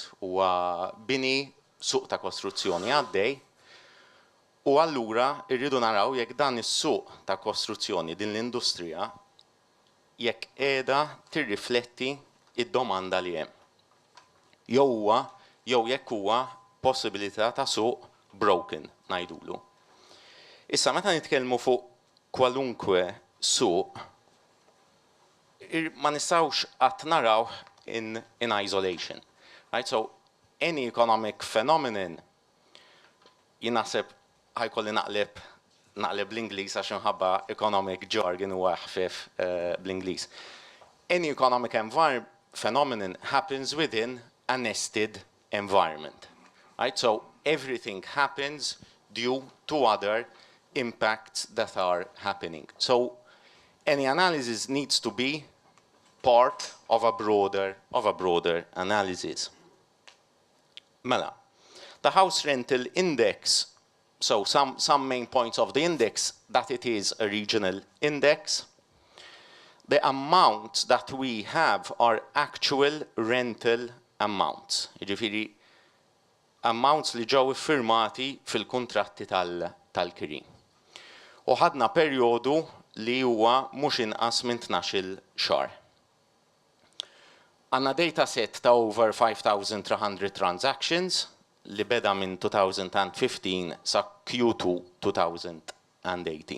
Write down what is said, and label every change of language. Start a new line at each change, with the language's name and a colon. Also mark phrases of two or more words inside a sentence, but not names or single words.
Maltese: Huwa bini suq ta' kostruzzjoni għaddej u allura rridu naraw jekk dan is-suq ta' kostruzzjoni din l-industrija jekk qiegħda tirrifletti id-domanda li hemm. Jew jekk huwa possibilità ta' suq broken ngħidulu. Issa meta nitkellmu fuq kwalunkwe suq ma nistgħux qatt naraw
English: in isolation. Right? So any economic phenomenon
Maltese: jinaħseb ħajkolli naqleb l-Ingliż għax inħabba
English: economic jargon
Maltese: huwa ħfief bl-Ingliż.
English: Any economic phenomenon happens within a nested environment. Right? So everything happens due to other impacts that are happening. So any analysis needs to be part of a broader analysis. Mela, the house rental index, so some main points of the index, that it is a regional index. The amounts that we have are actual rental amounts.
Maltese: Jiġifieri amounts li ġew iffirmati fil-kuntratti tal-kiri. U ħadna perjodu li huwa mhux inqas minn 12-il xahar. Għandna
English: data set
Maltese: ta'
English: over 5,300 transactions
Maltese: li beda minn 2015 sa Q2 2018.